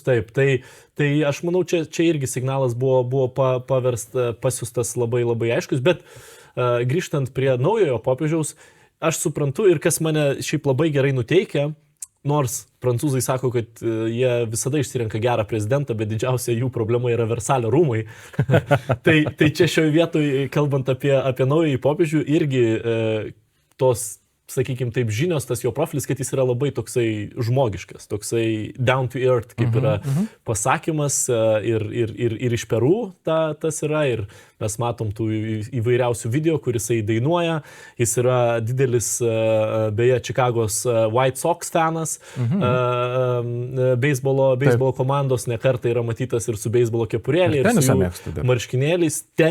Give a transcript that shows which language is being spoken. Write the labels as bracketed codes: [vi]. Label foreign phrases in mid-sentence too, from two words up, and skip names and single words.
[lt] Taip, tai aš manau, čia irgi signalas buvo pasiųstas labai labai aiškus, bet grįžtant prie naujojo popiežiaus, aš suprantu ir kas mane šiaip labai gerai nuteikia, nors prancūzai sako, kad jie visada išsirenka gerą prezidentą, bet didžiausia jų problema yra Versalio rūmai. tai čia šioje vietoje, kalbant apie naująjį popiežių, irgi tos, sakykime taip, žinios, tas jo profilis, kad jis yra labai toksai žmogiškas, toksai [en] down to earth, [lt] kaip yra pasakymas ir iš Peru tas yra ir mes matom tų įvairiausių video, kur jisai dainuoja, jis yra didelis, beje, Čikagos White Sox fanas, beisbolo komandos nekartą yra matytas ir su beisbolo kepurėlė, ir su marškinėliais.